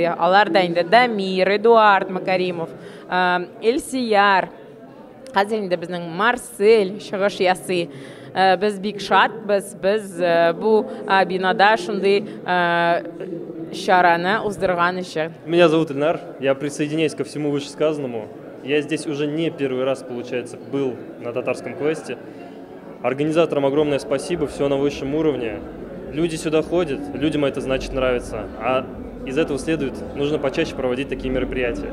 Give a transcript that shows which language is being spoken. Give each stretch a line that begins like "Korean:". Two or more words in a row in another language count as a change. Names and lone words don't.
Tatar: Алар да инде Дамир, Эдуард Макаримов, Элсияр, хәзер инде безнең Марсель чыгыш ясый. Без бик шатбыз, без бу бинада шундый чараны уздырган өчен.
Russian: Меня зовут Ильнар, я присоединяюсь ко всему вышесказанному. Я здесь уже не первый раз, получается, был на татарском квесте. Организаторам огромное спасибо, все на высшем уровне. Люди сюда ходят, людям это значит нравится. А из этого следует, нужно почаще проводить такие мероприятия.